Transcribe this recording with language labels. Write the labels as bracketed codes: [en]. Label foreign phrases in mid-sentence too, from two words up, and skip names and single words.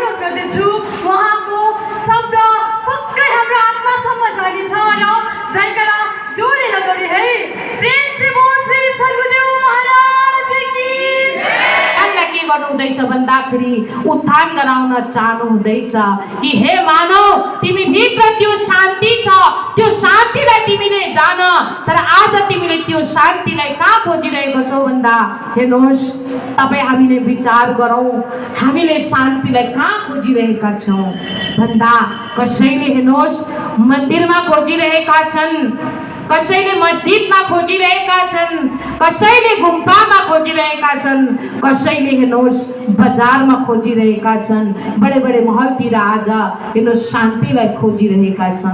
[ne] गर्दछु उहाँको शब्द पक्कै हाम्रो आत्मासम्म जानेछ र जयकारा जोडले लगाउने है। [hi] प्रेम से बोल श्री सद्गुरुदेव महाराज की। [ne] हामीलाई के गर्नु हुँदैछ भन्दाखेरि उत्थान गराउन चाहनु हुँदैछ कि हे मानव तिमी भित्र त्यो शान्ति छ, त्यो शान्तिलाई तिमीले जान। तर आज तिमीले त्यो शान्तिलाई कहाँ खोजिरहेको छौ भन्दा हेर्नुहोस्, तपाईँ हामीले विचार गरौँ हामीले शान्तिलाई कहाँ खोजिरहेका छौँ भन्दा कसैले हेर्नुहोस् मन्दिरमा खोजिरहेका छन्, कसैले मस्जिदमा खोजिरहेका छन्, कसैले गुम्बामा खोजिरहेका छन्, कसैले हेर्नुहोस् बजारमा खोजिरहेका छन्, बडे बडे महलतिर आज हेर्नुहोस् शान्तिलाई खोजिरहेका छन्।